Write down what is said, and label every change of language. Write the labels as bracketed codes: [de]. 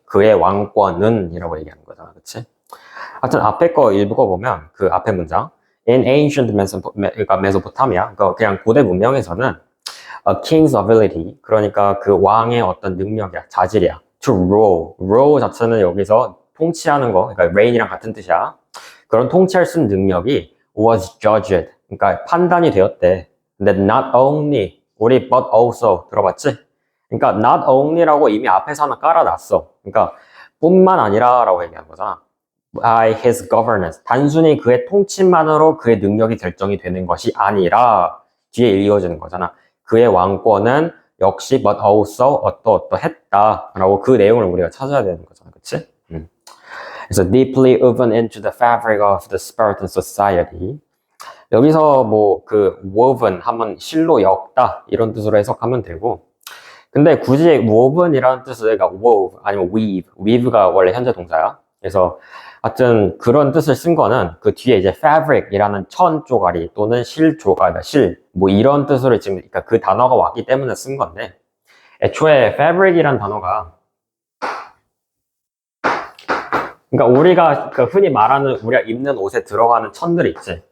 [ko] 그의 왕권은 이라고 얘기하는 거잖아, 그치? 하여튼 앞에 거 읽어보면 그 앞에 문장 [en] In ancient [ko] 그러니까 메소포타미아, 그러니까 그냥 고대 문명에서는 [en] a king's ability, [ko] 그러니까 그 왕의 어떤 능력이야, 자질이야. [en] To rule [ko] 자체는 여기서 통치하는 거, 그러니까 reign이랑 같은 뜻이야. 그런 통치할 수 있는 능력이 [en] was judged, [ko] 그러니까 판단이 되었대. 근데 [en] not only, [ko] 우리 [en] but also [ko] 들어봤지? 그러니까 [en] not only [ko] 라고 이미 앞에서 하나 깔아놨어. 그러니까 뿐만 아니라라고 얘기한 거잖아. [en] By his governance, [ko] 단순히 그의 통치만으로 그의 능력이 결정이 되는 것이 아니라 뒤에 이어지는 거잖아. 그의 왕권은 역시 [en] but also [ko] 어떠어떠했다라고 그 내용을 우리가 찾아야 되는 거잖아, 그치? [en] 그래서 deeply woven into the fabric of the Spartan society. [ko] 여기서 뭐 그 woven 하면 실로 엮다 이런 뜻으로 해석하면 되고, 근데 굳이 woven이라는 뜻을, 그러니까 wove 아니면 weave가 원래 현재 동사야. 그래서 하여튼 그런 뜻을 쓴 거는 그 뒤에 이제 fabric이라는 천 조가리 또는 실 조가리, 뭐 이런 뜻으로 지금, 그러니까 그 단어가 왔기 때문에 쓴 건데, 애초에 fabric이라는 단어가, 그러니까 우리가 그 흔히 말하는 우리가 입는 옷에 들어가는 천들 있지.